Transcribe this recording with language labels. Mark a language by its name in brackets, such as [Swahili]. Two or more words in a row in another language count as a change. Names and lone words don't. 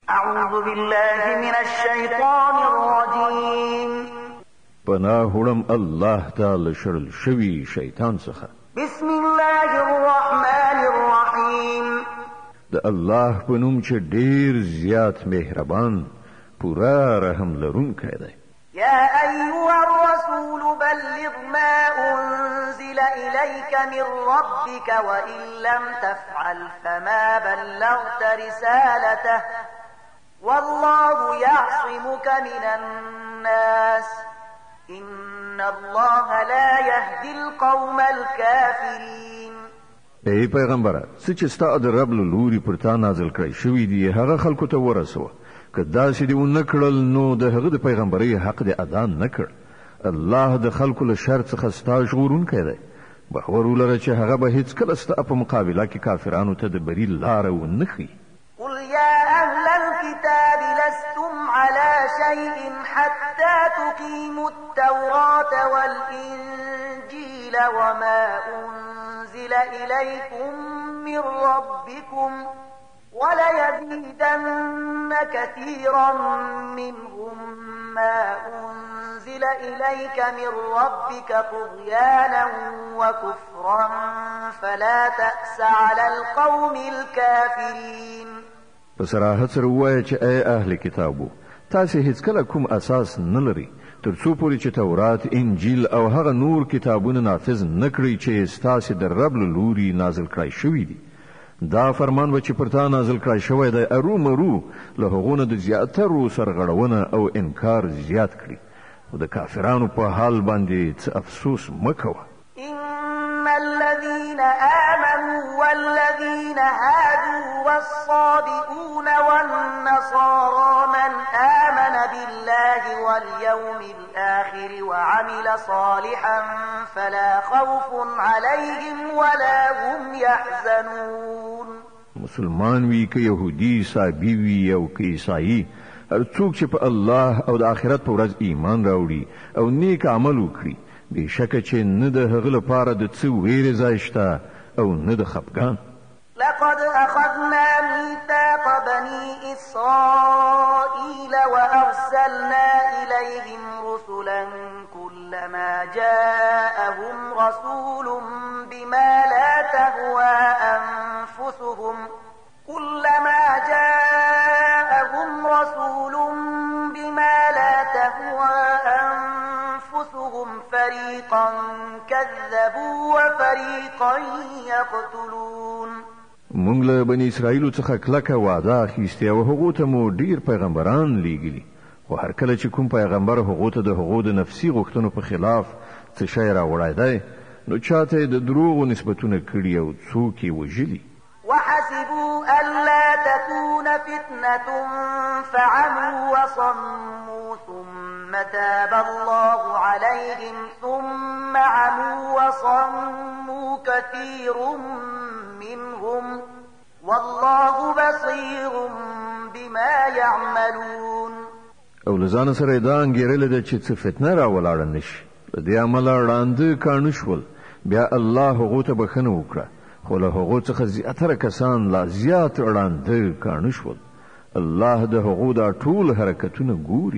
[Arabic] أعوذ بالله من الشيطان الرجيم [Pashto] پناه وړم الله تعالی شرل شوی شیطان څخه. [Arabic] بسم الله الرحمن الرحيم [Pashto] د الله په نوم چې ډیر زیات مهربان پورا رحم لرونکی دی. [Arabic] يا أيها الرسول بلغ ما أنزل إليك من ربك وإن لم تفعل فما بلغت رسالته والله يعصمك من الناس إن الله لا يهدي القوم الكافرين. [Pashto] ای پیغمبره څه چې ستا د رب له لوري پر تا نازل کړی شوی دی هغه خلکو ته ورسوه. که داسې دې ونه کړل نو د هغه د پیغمبرۍ حق دې ادا نه کړ. الله د خلکو له شر څخه ستا ژغورونکی دی. باور ولره چې هغه به هیڅکله ستا په مقابله کې کافرانو ته د بري لاره ونه ښیي. [Arabic] قل يا أهل الكتاب لستم على شيء حتى تقيموا التوراة والإنجيل وما أنزل إليكم من ربكم وليزيدن كثيرا منهم ما أنزل إليك من ربك طغيانا وكفرا فلا تأس على القوم الكافرين. [Pashto] بصراحت سره وایي چې ای اهل کتابو تاسو هیڅکله کوم اساس نه لري تر څو پورې چې تورات انجیل او هغه نور کتابونه نافذ نه کړئ چې ستاسو د رب له لوري نازل کړای شوی دي. دا فرمان و چې پر تا نازل کړای شوی دی ارومرو له هغونه د زیاترو سرغړونه او انکار زیات کړي. خو د کافرانو په حال باندې څه افسوس مه کوه. [Arabic] إن الذين آمنوا والذين هادوا والصابئون والنصارى من آمن بالله واليوم الآخر وعمل صالحا فلا خوف عليهم ولا هم يحزنون. [Pashto] مسلمان وی که يهودي صابي وی او که عیسائی هر څوک چې په الله او د آخرت په ورځ ایمان راوړي او نیک عمل وکړي بشکه چې نه د هغه لپاره د څه ویرې ځای شته او نه د خفګان. [Arabic] لقد أخذنا ميثاق بني إسرائيل وأرسلنا إليهم رسلا كلما جاءهم رسول بما لا تهوى أنفسهم فريقا كذبوا وفريقا يقتلون. [Pashto] مونږ له بني اسرائیل څخه کلکه وعده اخیستې او هغه ته مو ډیر پیغمبران لیږلي، خو هر کله چې کوم پیغمبر هغه ته د هغو د نفسي غوښتنو په خلاف څه شی راوړی دی نو چاته د دروغو نسبتونه کړي او څوک یې وژلي. [Arabic] وحسبوا ألا تكون فتنة فعموا وصموا ثم تاب الله عليهم ثم عموا وصموا كثير منهم والله بصير بما يعملون. [Pashto] او لزان سره دا انګیرل ده چې څه فتنه راولاړه نشي، د دې عمل وړاندې کاڼه شول، بیا الله هغو ته بخښنه وکړه، خو له هغو څخه زیاتره کسان لا زیات وړاندې کاڼه شول. الله د هغو دا ټول حرکتونه ګوري.